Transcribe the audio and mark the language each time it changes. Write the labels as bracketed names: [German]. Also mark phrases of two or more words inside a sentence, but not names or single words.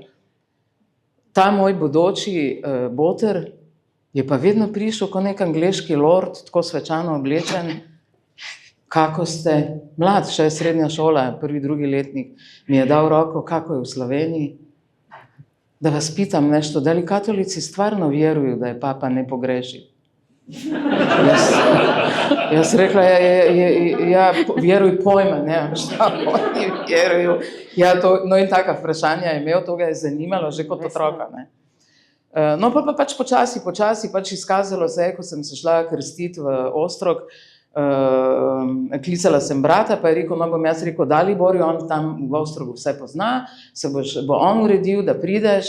[Slovenian] Ta moj bodoči boter je pa vedno prišel kot nek angleški lord, tako svečano oblečen. [Serbian] Kako ste? [Slovenian] Mlad, še je srednja šola, prvi, drugi letnik, mi je dal roko, kako je v Sloveniji. [Serbian] Da vas pitam nešto, da li katolici stvarno vjeruju da je papa nepogrešiv? [Slovenian] Jaz rekla, ja, vjeruj pojma, ne, [Serbian] šta oni vjeruju. [Slovenian] Ja, no in taka vprašanja je imel, to ga je zanimalo že kot otroka, ne. No, pa pač počasi pač izkazalo se, ko sem se šla krstiti v Ostrog, klicala sem brata, pa je rekel, no bom jaz rekel, Daliborju, on tam v Ostrogu vse pozna, se bo on uredil, da prideš.